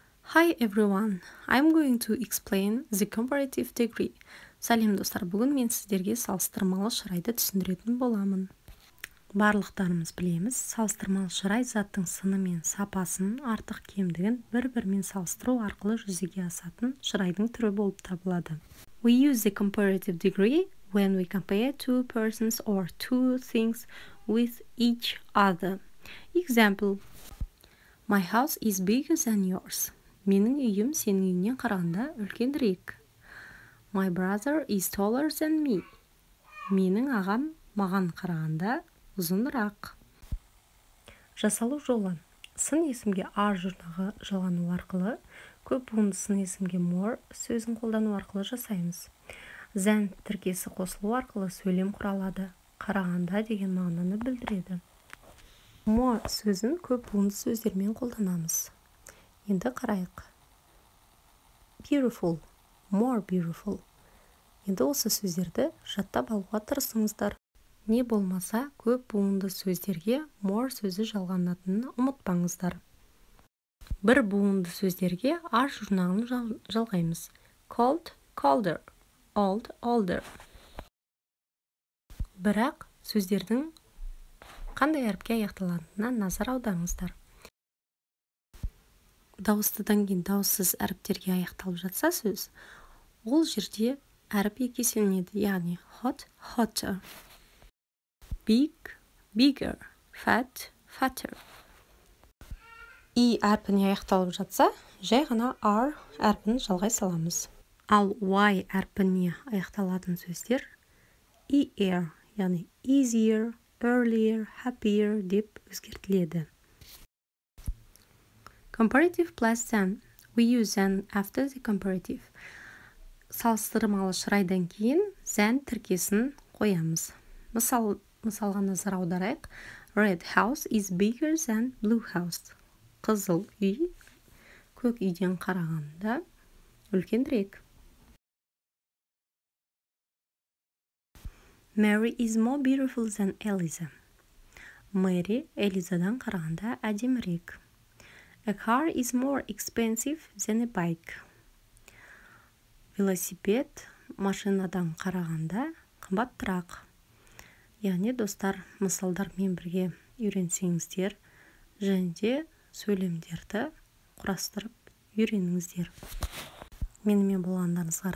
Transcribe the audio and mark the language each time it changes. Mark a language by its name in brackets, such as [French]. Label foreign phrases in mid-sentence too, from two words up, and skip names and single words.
[English] Hi everyone, I'm going to explain the comparative degree. [Kazakh] Сәлем достар, бүгін мен сіздерге салыстырмалы шырайды түсіндіретін боламын. Барлықтарымыз білеміз, салыстырмалы шырай заттың сыны мен сапасын, артық кемдігін бір-бірімен салыстыру арқылы жүзеге асатын шырайдың түрі болып табылады. [English] We use the comparative degree when we compare two persons or two things with each other. Example: My house is bigger than yours. [Kazakh] Менің үйім сенің үйіңнен қарағанда үлкенірек. [English] My brother is taller than me. [Kazakh] Менің ағам маған қарағанда ұзынырақ. Жасалу жолы. Сын есімге are жұрнағы жалғану арқылы, көп буынды сын есімге more сөзін қолдану арқылы жасаймыз. Than тіркесі қосылу арқылы сөйлем құралады. Қарағанда деген мағынаны білдіреді. More сөзін көп буынды сөздермен қолданамыз. Енді қарайық. [English] Beautiful, more beautiful. [Kazakh] Енді осы сөздерді жаттап алуға тырысыңыздар. Не болмаса, көп буынды сөздерге more сөзі жалғанатынын ұмытпаңыздар. Бір буынды сөздерге are жұрнағын жалғаймыз. [English] Cold, colder, old, older. [Kazakh] Бірақ сөздердің қандай әріпке аяқталатынына назар аударыңыздар. Дауыстыдан кейін дауыссыз әріптерге аяқталып жатса сөз, ол жерде әріп екі еселенеді, яғни [English] hot, hotter, big, bigger, fat, fatter. [Kazakh] И әрпіне аяқталып жатса, жай ғана are әрпін жалғай саламыз. Ал y әрпіне аяқталатын сөздер er, яғни [English] easier, earlier, happier [Kazakh] деп өзгертіледі. [English] Comparative plus than. We use than after the comparative. [Kazakh] Салыстырмалы шырайдан кейін than тіркесін қоямыз. Мысалға назар аударайық. [English] Red house is bigger than blue house. [Kazakh] Қызыл үй көк үйден қарағанда үлкенірек. [English] Mary is more beautiful than Eliza. [Kazakh] Мэри Элизадан қарағанда әдемірек. [English] A car is more expensive than a bike. [Kazakh] Велосипед машинадан қарағанда қымбатырақ. Яғни достар, мысалдармен бірге үйренсеңіздер, және де сөйлемдерді құрастырып үйреніңіздер. Менімен болғандарыңызға рахмет.